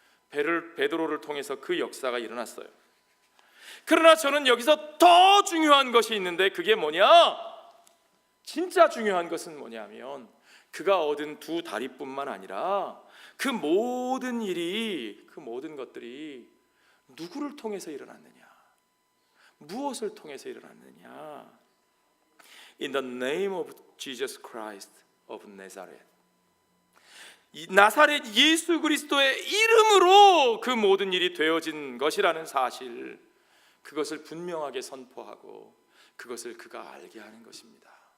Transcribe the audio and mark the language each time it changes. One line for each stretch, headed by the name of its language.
Korean: 베드로를 통해서 그 역사가 일어났어요. 그러나 저는 여기서 더 중요한 것이 있는데, 그게 뭐냐? 진짜 중요한 것은 뭐냐면, 그가 얻은 두 다리뿐만 아니라 그 모든 일이, 그 모든 것들이 누구를 통해서 일어났느냐? 무엇을 통해서 일어났느냐?
English: In the name of Jesus Christ of Nazareth.
Korean: 이 나사렛 예수 그리스도의 이름으로 그 모든 일이 되어진 것이라는 사실, 그것을 분명하게 선포하고 그것을 그가 알게 하는 것입니다.